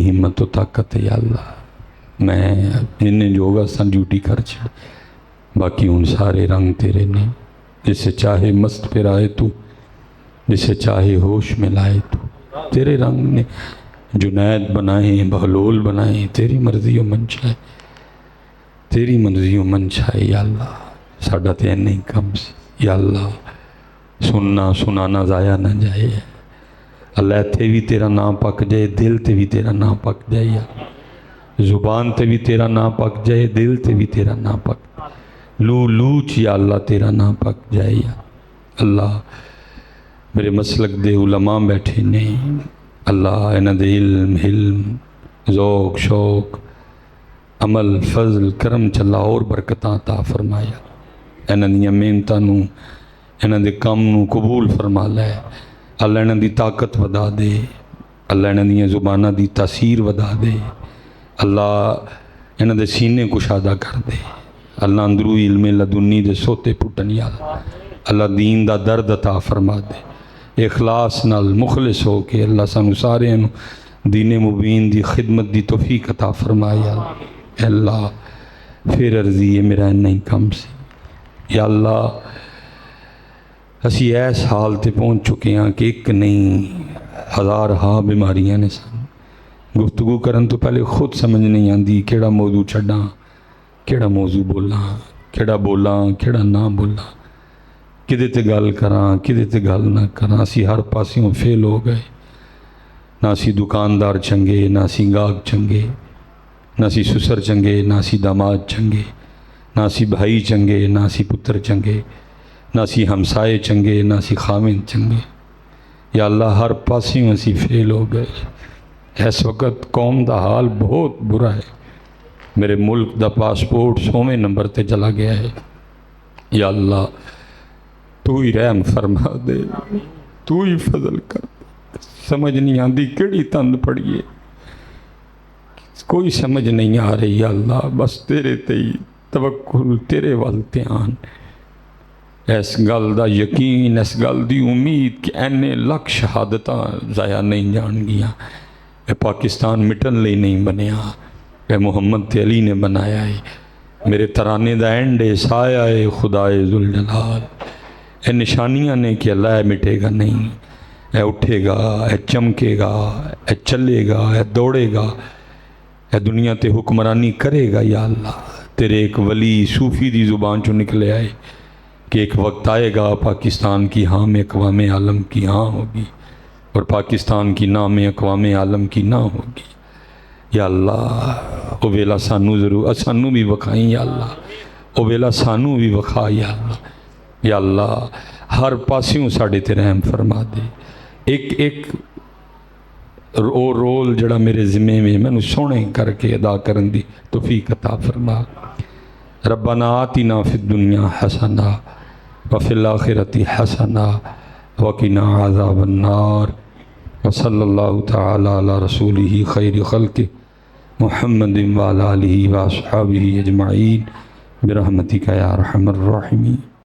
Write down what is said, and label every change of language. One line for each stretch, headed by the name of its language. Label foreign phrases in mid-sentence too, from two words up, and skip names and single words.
Punjabi: ہمت و طاقت ہے یا اللہ، میں جنہیں جوگا سن ڈیوٹی کر چھڑ، باقی ان سارے رنگ تیرے نے، جسے چاہے مست پہ رائے تو، جسے چاہے ہوش میں لائے تو، تیرے رنگ نے جنید بنائیں، بہلول بنائیں، تیری مرضی و منشا ہے، تیری مرضی و منشا ہے یا اللہ، ساڈا تے نہیں کم سی یا اللہ، سننا سنانا ضائع نہ جائے اللہ، تے بھی تیرا نام پک جائے، دل تے بھی تیرا نام پک جائے یا زبان تے بھی تیرا نام پک جائے، دل تے بھی تیرا نام پک، لو لوچ یا اللہ تیرا نام پک جائے یا اللہ۔ میرے مسلک دے علماء بیٹھے نے اللہ، انہاں دے علم، حلم، ذوق، شوق، عمل، فضل، کرم چلا اور برکتاں عطا فرمایا، انہاں دیاں محنتاں نو، انہاں دے کام نو قبول فرما لے اللہ، انہاں دی طاقت ودا دے اللہ، انہاں دیاں زباناں دی تاثیر ودا دے اللہ، انہاں دے سینے کشادہ کر دے اللہ، اندرو علم لدنی دے سوتے پھٹن یا اللہ، دین دا درد عطا فرما دے، اخلاص نال مخلص ہو کے اللہ سانو سارے دین مبین دی خدمت دی توفیق عطا فرمایا اللہ۔ پھر عرضی ہے میرا نہیں کم سی یا اللہ، اسی ایس حال تے پہنچ چکے ہیں کہ ایک نہیں ہزار ہاں بیماریاں نے سن، گفتگو کرن تو پہلے خود سمجھ نہیں آندی کیڑا موضوع چھڑاں، کیڑا موضوع بولاں، کیڑا بولاں، کیڑا نہ بولاں، کدے تے گل کراں، کدے تے گل نہ کراں، اسی ہر پاسیوں فیل ہو گئے، نہ اسی دکاندار چنگے، نہ اسی گاہک چنگے، نہ اسی سسر چنگے، نہ اسی داماد چنگے، نہ اسی بھائی چنگے، نہ اسی پتر چنگے، نہ اسی ہمسائے چنگے، نہ اسی خامن چنگے یا اللہ، ہر پاسیوں اسی فیل ہو گئے۔ اس وقت قوم دا حال بہت برا ہے، میرے ملک دا پاسپورٹ 100ویں نمبر تے چلا گیا ہے یا اللہ، تو ہی رحم فرما دے، تو ہی فضل کر دے، سمجھ نہیں آندی کیڑی تند پڑیے، کوئی سمجھ نہیں آ رہی یا اللہ، بس تیرے تے ہی توکل، تیرے وال دھیان، اس گل دا یقین، اس گل دی امید کہ اینے لکھ شہادتاں ضائع نہیں جان گیاں، اے پاکستان مٹن لئی نہیں بنیا، اے محمد تے علی نے بنایا ہے، میرے ترانے دا اینڈ سایہ ہے خدائے ذوالجلال، اے نشانیاں نے کہ اللہ اے مٹے گا نہیں، اے اٹھے گا، اے چمکے گا، اے چلے گا، اے دوڑے گا، اے دنیا تے حکمرانی کرے گا یا اللہ۔ تیرے ایک ولی صوفی دی زبان چو نکلے آئے کہ
Urdu: ایک وقت آئے گا پاکستان کی ہاں میں اقوام عالم کی ہاں ہوگی، اور پاکستان کی نام میں اقوام عالم کی نہ ہوگی یا اللہ۔
Punjabi: او ویلا سانو ضرور سانو بھی وکھائیں یا اللہ، او ویلا سانو بھی وکھا یا اللہ، یا اللہ ہر پاسیوں ساڑھے تے رحم فرما دے، ایک ایک رول جڑا میرے ذمے میں نے سونے کر کے ادا کرن دی توفیق عطا فرما۔
Arabic: ربنا آتنا فی الدنیا حسنہ وفی الآخرۃ حسنہ وقنا عذاب النار، وصلی اللہ تعالی علی رسولہ خیر خلقہ محمد وعلی آلہ واصحابہ اجمعین برحمتک یا ارحم الراحمین۔